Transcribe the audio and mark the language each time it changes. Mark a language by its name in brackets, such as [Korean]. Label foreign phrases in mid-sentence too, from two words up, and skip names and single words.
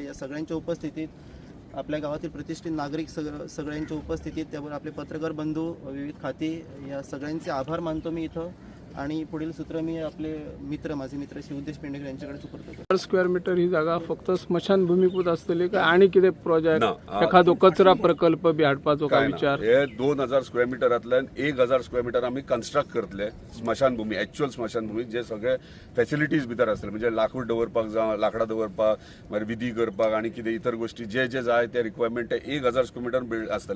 [Marathi] या सगळ्यांच्या उपस्थितीत आपल्या गावातील प्रतिष्ठित नागरिक सगळ्यांच्या उपस्थितीत त्यावर आपले पत्रकार बंधू विविध खाती या सगळ्यांचे आभार मानतो मी इथं. आणि पुढील सूत्र मी आपले माझे मित्र शिवदेश पेंडेकर यांच्याकडे सुपूर्द करतो. [English] square meter [Konkani] ही जागा फक्त स्मशानभूमीपूत असतली का आणि किती प्रोजेक्ट एखादो कचरा प्रकल्प बी हाडपाचो काय विचार? हे 2000 [English] square meterांतल्यान [Konkani] 1000 स्क्वेअर मीटर आम्ही कन्स्ट्रक्ट करतले स्मशानभूमी, ॲक्च्युअल स्मशानभूमी जे सगळे फॅसिलिटीज भितर आसतले, म्हणजे लाकूड दवरपाक जावं, लाकडां दवरपाक, मागीर विधी करपाक आणि कितें इतर गोष्टी जे जे जाय ते रिक्वायरमेंट 1000 [English] square meter build [Konkani] आसतले.